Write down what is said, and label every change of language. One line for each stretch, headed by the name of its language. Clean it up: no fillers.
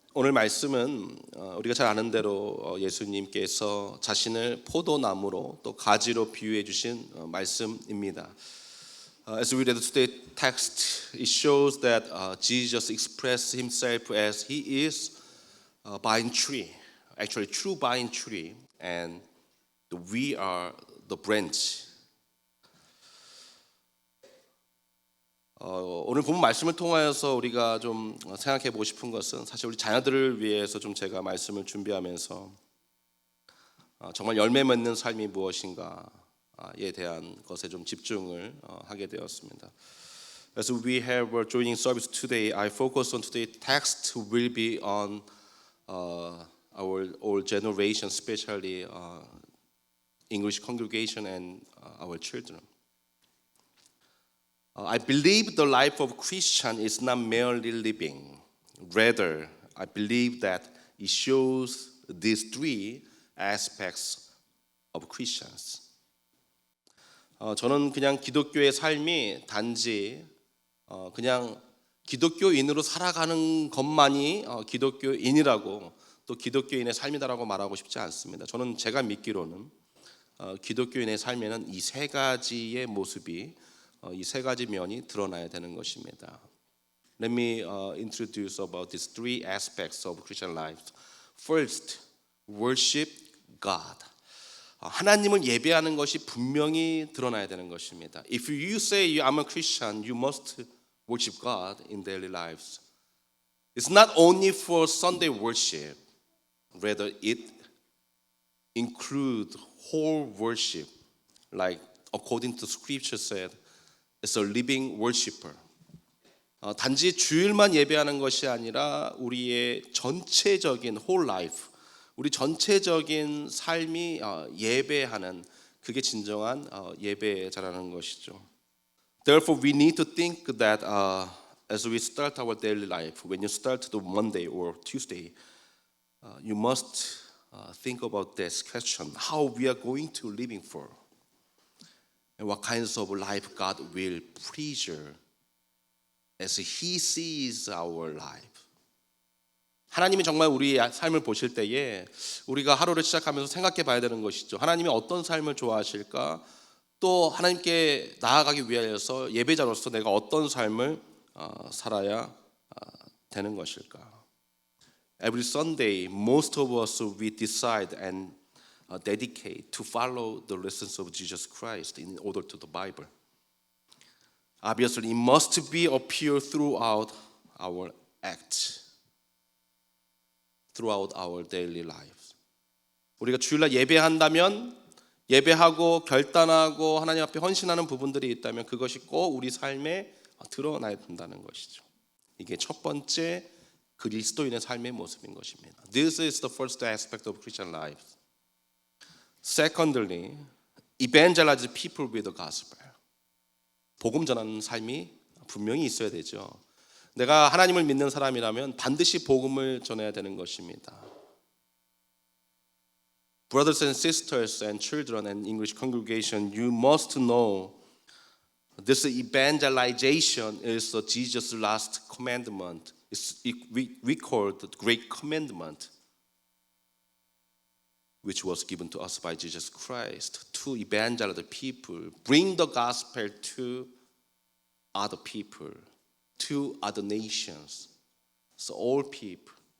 Korean: 오늘 말씀은 우리가 잘 아는 대로 예수님께서 자신을 포도나무로 또 가지로 비유해 주신 말씀입니다.
English: As we read today's text, it shows that Jesus expressed himself as he is a vine tree, actually true vine tree, and we are the branch.
Korean: 오늘 본 말씀을 통하여서 우리가 좀 생각해 보고 싶은 것은 사실 우리 자녀들을 위해서 좀 제가 말씀을 준비하면서 정말 열매 맺는 삶이 무엇인가에 대한 것에 좀 집중을 하게 되었습니다.
English: As we have a joining service today, I focus on today's text will be on our old generation, especially English congregation and our children. I believe the life of a Christian is not merely living. Rather, I believe that it shows these three aspects of Christians.
Korean: 저는 그냥 기독교의 삶이 단지 그냥 기독교인으로 살아가는 것만이 기독교인이라고 또 기독교인의 삶이다라고 말하고 싶지 않습니다. 저는 제가 믿기로는 기독교인의 삶에는 이 세 가지의 모습이 이 세 가지 면이 드러나야 되는 것입니다.
English: Let me introduce about these three aspects of Christian life. First, worship God.
Korean: 하나님을 예배하는 것이 분명히 드러나야 되는 것입니다.
English: If you say I'm a Christian, you must worship God in daily lives. It's not only for Sunday worship, rather it includes whole worship, like according to Scripture said. It's a living worshiper.
Korean: 단지 주일만 예배하는 것이 아니라 우리의 전체적인
English: whole life,
Korean: 우리 전체적인 삶이 예배하는 그게 진정한 예배자라는 것이죠.
English: Therefore, we need to think that as we start our daily life, when you start the Monday or Tuesday, you must think about this question: how we are going to living for. And what kinds of life God will pleasure as He sees our life.
Korean: 하나님이 정말 우리의 삶을 보실 때에 우리가 하루를 시작하면서 생각해 봐야 되는 것이죠. 하나님이 어떤 삶을 좋아하실까? 또 하나님께 나아가기 위하여서 예배자로서 내가 어떤 삶을 살아야 되는 것일까?
English: Every Sunday, most of us we decide and dedicate to follow the lessons of Jesus Christ in order to the Bible. Obviously, it must be appear throughout our acts, throughout our daily lives.
Korean: 우리가 주일날 예배한다면 예배하고 결단하고 하나님 앞에 헌신하는 부분들이 있다면 그것이 꼭 우리 삶에 드러나야 된다는 것이죠. 이게 첫 번째 그리스도인의 삶의 모습인 것입니다.
English: This is the first aspect of Christian life. Secondly, evangelize people with the gospel.
Korean: 복음 전하는 삶이 분명히 있어야 되죠. 내가 하나님을 믿는 사람이라면 반드시 복음을 전해야 되는 것입니다.
English: Brothers and sisters and children and English congregation, you must know this evangelization is Jesus' last commandment. We call it the Great Commandment, which was given to us by Jesus Christ to evangelize the people, bring the gospel to other people, to other nations, so all people.